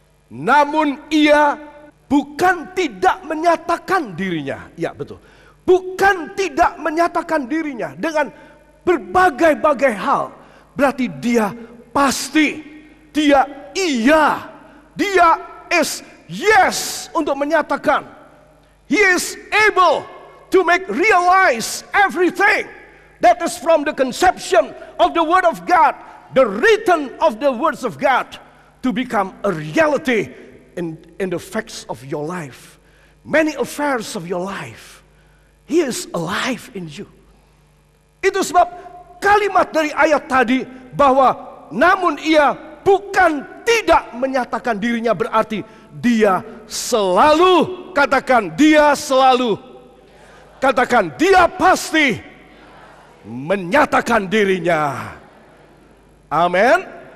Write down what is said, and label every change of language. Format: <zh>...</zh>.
<id>Namun ia bukan tidak menyatakan dirinya. Ya, betul. Bukan tidak menyatakan dirinya dengan berbagai-bagai hal. Berarti dia pasti, dia iya, dia</id> <en>is yes</en> <id>untuk menyatakan.</id> <en>He is able to make realize everything that is from the conception of the Word of God, the written of the words of God, to become a reality in the facts of your life, many affairs of your life. He is alive in you.</en> <id>Itu sebab kalimat dari ayat tadi bahwa namun ia bukan tidak menyatakan dirinya, berarti dia selalu, katakan dia selalu, katakan dia pasti menyatakan dirinya. Amin.</id>